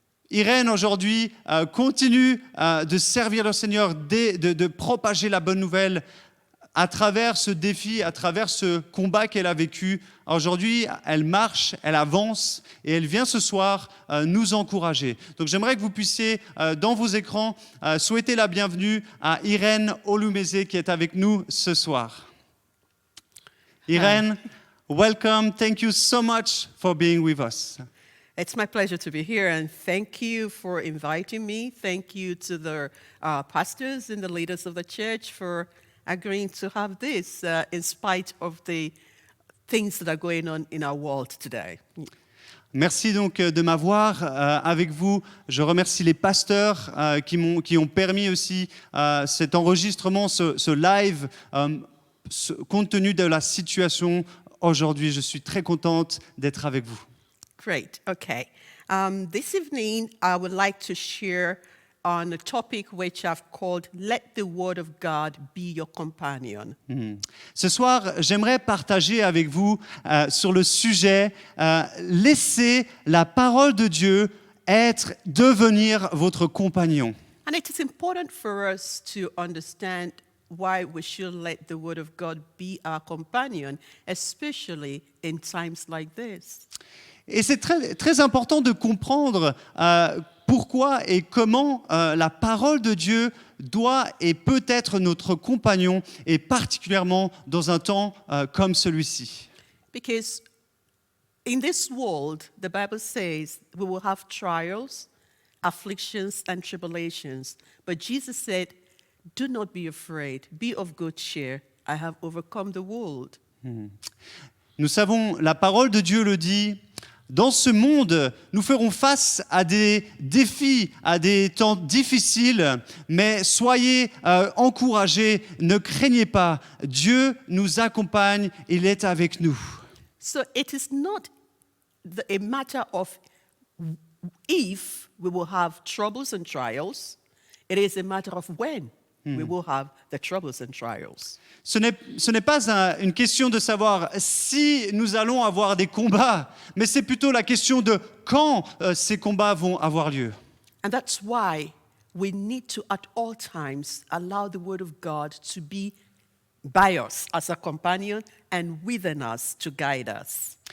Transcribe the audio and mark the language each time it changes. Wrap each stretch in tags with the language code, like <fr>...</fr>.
<fr>Irène, aujourd'hui, continue de servir le Seigneur, de propager la bonne nouvelle à travers ce défi, à travers ce combat qu'elle a vécu. Aujourd'hui, elle marche, elle avance et elle vient ce soir nous encourager. Donc j'aimerais que vous puissiez, dans vos écrans, souhaiter la bienvenue à Irène Olumézé qui est avec nous ce soir.</fr> <en>Irène, welcome. Thank you so much for being with us. It's my pleasure to be here, and thank you for inviting me. Thank you to the pastors and the leaders of the church for agreeing to have this in spite of the things that are going on in our world today.</en> <fr>Merci donc de m'avoir avec vous. Je remercie les pasteurs qui ont permis aussi cet enregistrement, ce live, compte tenu de la situation aujourd'hui. Je suis très contente d'être avec vous.</fr> <en>Great. Okay. This evening, I would like to share on a topic which I've called "Let the Word of God be your companion."</en> <fr>Ce soir, j'aimerais partager avec vous sur le sujet laissez la parole de Dieu devenir votre compagnon.</fr> <en>And it is important for us to understand why we should let the Word of God be our companion, especially in times like this.</en> <fr>Et c'est très, très important de comprendre pourquoi et comment la parole de Dieu doit et peut être notre compagnon, et particulièrement dans un temps comme celui-ci.</fr> <en>Because in this world, the Bible says we will have trials, afflictions, and tribulations. But Jesus said, do not be afraid. Be of good cheer. I have overcome the world.</en> <fr>Nous savons, la parole de Dieu le dit, dans ce monde, nous ferons face à des défis, à des temps difficiles, mais soyez encouragés, ne craignez pas. Dieu nous accompagne, il est avec nous.</fr> <en>So it is not a matter of if we will have troubles and trials. It is a matter of when we will have the troubles and trials.</en> <fr>Ce n'est pas une question de savoir si nous allons avoir des combats, mais c'est plutôt la question de quand ces combats vont avoir lieu.</fr> <en>And that's why we need to, at all times, allow the Word of God to be by us as a companion and within us to guide us.</en>